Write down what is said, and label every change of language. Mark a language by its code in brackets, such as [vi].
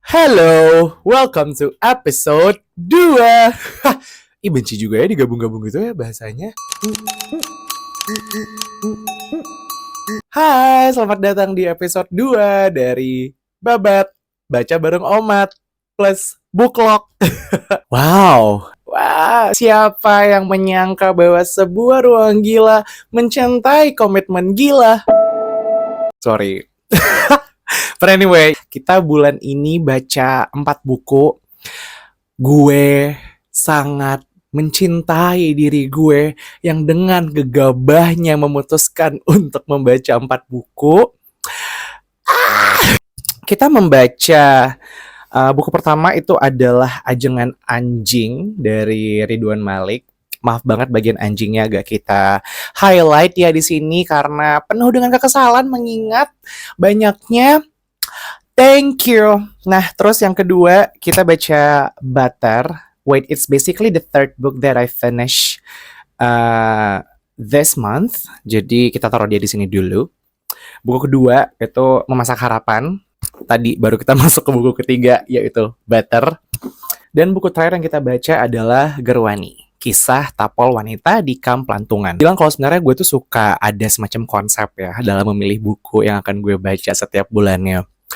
[en] Hello, welcome to episode 2. [id] Ih, benci juga ya digabung-gabung gitu ya bahasanya. Hai, selamat datang di episode 2 dari Babat Baca Bareng Omat plus Booklog. Wah, siapa yang menyangka bahwa sebuah ruang gila mencintai komitmen gila? Sorry. [en] But anyway, [id] kita bulan ini baca 4 buku. Gue sangat mencintai diri gue yang dengan gegabahnya memutuskan untuk membaca 4 buku. Kita membaca buku pertama itu adalah Ajengan Anjing dari Ridwan Malik. Maaf banget bagian anjingnya agak kita highlight ya di sini karena penuh dengan kekesalan mengingat banyaknya thank you. Nah, terus yang kedua kita baca Butter. [en] Wait, it's basically the third book that I finish this month. [id] Jadi kita taruh dia di sini dulu. Buku kedua itu Memasak Harapan. Tadi baru kita masuk ke buku ketiga yaitu Butter. Dan buku terakhir yang kita baca adalah Gerwani. Kisah tapol wanita di kamp Lantungan. Bilang kalau sebenarnya gue tuh suka ada semacam konsep ya dalam memilih buku yang akan gue baca setiap bulannya.